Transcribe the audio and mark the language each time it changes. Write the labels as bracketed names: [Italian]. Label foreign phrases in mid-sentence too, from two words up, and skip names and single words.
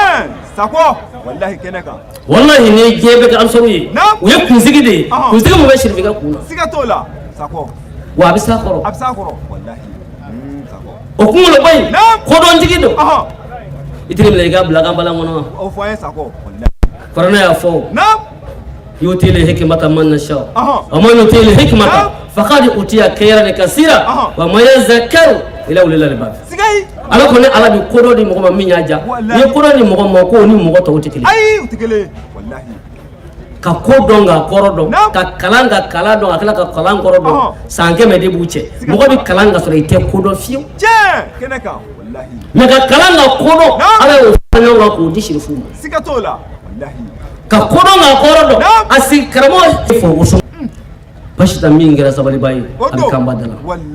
[Bambara] wallahi ni diɲɛ bɛɛ kɛ ansɔrɔw ye u ye kunsigi de ye kunsigi mun bɛ Sharifu ka kun na wa a bɛ s'a kɔrɔ o kunkolo ba in kodɔntigi don i tɛ minɛ i ka bila kan balan kɔnɔ wa Farana y'a fɔ [Arabic] يؤتي الحكمة من يشاء و من يؤت الحكمة فقد أوتي خيرا كثيرا و ما يذكر إلا أولو الألباب [Bambara] ala ko ne ala bi kodɔ di mɔgɔ ma min y'a ja ni kodɔ di mɔgɔ ma ko ni mɔgɔ tɔw tɛ kelen ka ko dɔn ka kɔrɔ dɔn ka kalan dɔn a kila ka kalan kɔrɔ dɔn san 100 de b'u cɛ mɔgɔ bɛ kalan ka sɔrɔ i tɛ ko dɔn fiyewu mais ka kalan ka ko dɔn ala y'o fara ɲɔgɔn kan k'o di Sharifu ma ka ko dɔn ka kɔrɔ dɔn a sigi karamɔgɔ fɔ o sɔn Bachita min kɛra sabaliba ye a bɛ kanba da la